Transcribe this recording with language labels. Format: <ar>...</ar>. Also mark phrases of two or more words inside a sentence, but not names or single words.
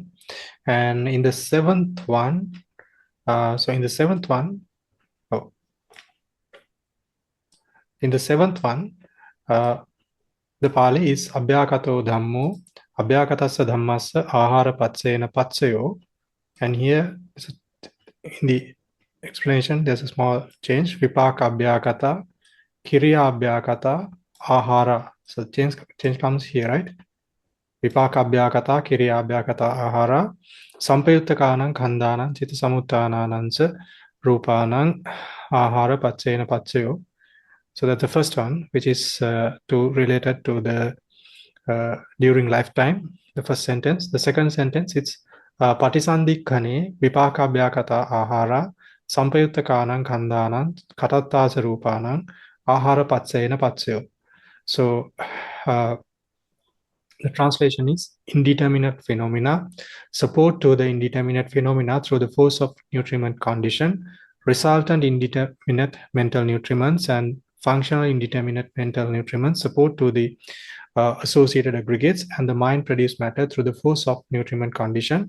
<en>And in the seventh one, in the seventh one, the Pali is</en> <pi>Abhyakato Dhammo, Abhyakatassa Dhammassa Āhāra Paccayena Paccayo.</pi> <en>And here, in the explanation, there's a small change.</en> <pi>Vipaka Abhyakata, Kiriya Abhyakata, Āhāra.</pi> <en>So change comes here, right?</en> <pi>Vipaka Abhyakata, Kiriya Abhyakata, Āhāra. Sampayuttakanang Khandhanang Chitta Samutthānānaṁ ca Rūpānaṁ Āhāra Paccayena Paccayo.</pi> <en>So that's the first one, which is related to the during lifetime, the first sentence. The second sentence, it's</en> <pi>Patisandhikkane Vipaka Abhyakata Āhāra Sampayuttakanang Khandhanang Katattasa Rūpānaṁ Āhāra Paccayena Paccayo.</pi> <en>So the translation is indeterminate phenomena, support to the indeterminate phenomena through the force of nutriment condition, resultant indeterminate mental nutriments and functional indeterminate mental nutriments support to the associated aggregates and the mind produced matter through the force of nutriment condition.</en>